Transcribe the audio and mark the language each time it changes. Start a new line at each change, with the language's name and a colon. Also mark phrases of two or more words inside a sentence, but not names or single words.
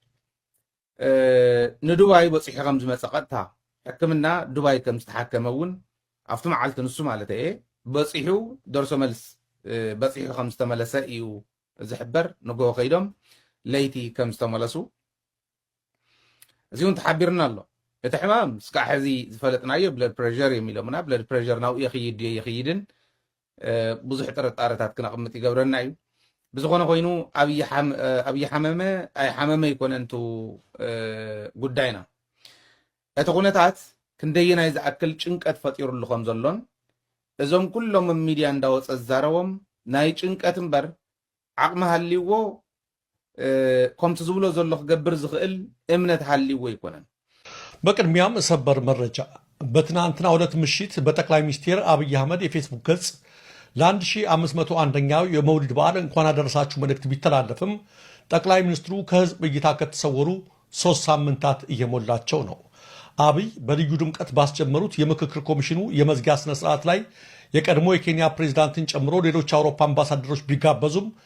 Tigrinya: ንዱባይ በፂሑ ከም ዝመፀ ቀጥታ ሕክምና ዱባይ ከም ዝተሓከመ እውን ኣብቲ መዓልቲ ንሱ ማለት እየ በፂሑ ደርሶ መልስ በፂሑ ከም ዝተመለሰ እዩ ዝሕበር ንጎሆ ከይዶም ለይቲ ከም ዝተመለሱ እዚ እውን ተሓቢርና ኣሎ እቲ ሕማም እስካዕ ሕዚ ዝፈለጥናዮ
English: blood pressure
Tigrinya: የሚሎምና
English: blood pressure
Tigrinya: ናብኡ የኽይድ የኽይድን ብዙሕ ጥርጣረታት ክነቕምጥ ይገብረና እዩ ብዝኾነ ኮይኑ ኣብዪ ሓመመ ኣይ ሓመመ ይኮነንቱ ጉዳይና እቲ ኩነታት ክንደየናይ ዝኣክል ጭንቀት ፈጢሩሉ ከም ዘሎን እዞም ኩሎም ሚድያ እንዳወፀ ዝዛረቦም ናይ ጭንቀት እምበር ዓቕሚ ሃልይዎ ከምቲ ዝብሎ ዘሎ ክገብር ዝኽእል እምነት ሃልይዎ ይኮነን
Amharic: በቅድሚያም ሰበር መረጃ በትናንትናው ዕለት ምሽት በጠቅላይ ሚኒስትር አብይ አህመድ የፌስቡክ ገጽ ለ1501ኛው የመውሊድ በዓል እንኳን አደረሳችሁ መልእክት ቢተላለፍም ጠቅላይ ሚኒስትሩ ከህዝብ እይታ ከተሰወሩ 3 ሳምንታት እየሞላቸው ነው። አብይ በልዩ ድምቀት ባስጀመሩት የምክክር ኮሚሽኑ የመዝጊያ ስነ ስርዓት ላይ የቀድሞ የኬንያ ፕሬዝዳንትን ጨምሮ ሌሎች አውሮፓ አምባሳደሮች ቢጋበዙም